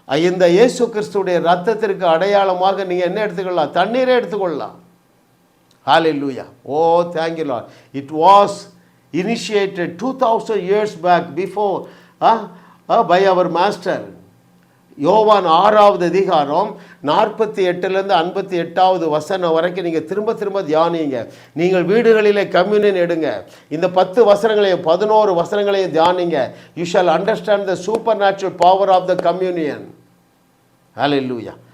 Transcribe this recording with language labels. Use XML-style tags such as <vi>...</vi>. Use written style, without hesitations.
<ta>இந்த இயேசு கிறிஸ்துடைய ரத்தத்திற்கு அடையாளமாக நீங்கள் என்ன எடுத்துக்கொள்ளலாம்? தண்ணீரை எடுத்துக்கொள்ளலாம். ஹல்லேலூயா.</ta> <en>Oh thank you lord. It was initiated 2000 years back before by our master.</en> <ta>யோவான் 6வது அதிகாரம் 48லேருந்து 58வது வசனம் வரைக்கும் நீங்கள் திரும்ப திரும்ப தியானிங்க. நீங்கள் வீடுகளிலே கம்யூனியன் எடுங்க. இந்த 10 வசனங்களையும் 11 வசனங்களையும் தியானிங்க.</ta> <en>You shall understand the super natural power of the communion. Hallelujah.</en>